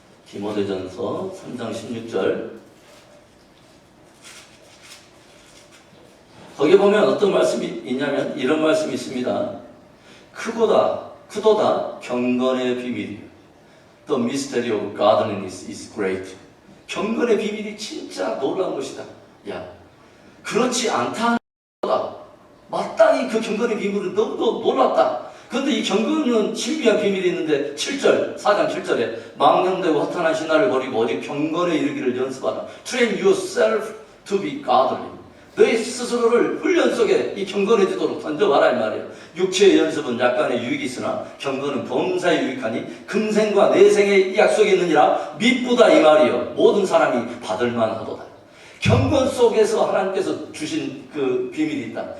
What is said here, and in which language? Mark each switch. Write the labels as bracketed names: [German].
[Korean] 디모데전서 3장 16절. 거기 보면 어떤 말씀이 있냐면 이런 말씀이 있습니다. 크도다 경건의 비밀이요. [English] The mystery of godliness is great. [Korean] 경건의 비밀이 진짜 놀라운 것이다. 야, 그렇지 않다. 마땅히 그 경건의 비밀은 너무도 놀랐다. 그런데 이 경건은 신비한 비밀이 있는데 7절, 4장 7절에 망령되고 허탄한 신화를 버리고 오직 경건에 이르기를 연습하라. [English] Train yourself to be godly. [Korean] 너희 스스로를 훈련 속에 이 경건해지도록 던져봐라 이 말이에요. 육체의 연습은 약간의 유익이 있으나 경건은 범사에 유익하니 금생과 내생의 약속이 있느니라 미쁘다 이 말이에요. 모든 사람이 받을만하도다. 경건 속에서 하나님께서 주신 그 비밀이 있다.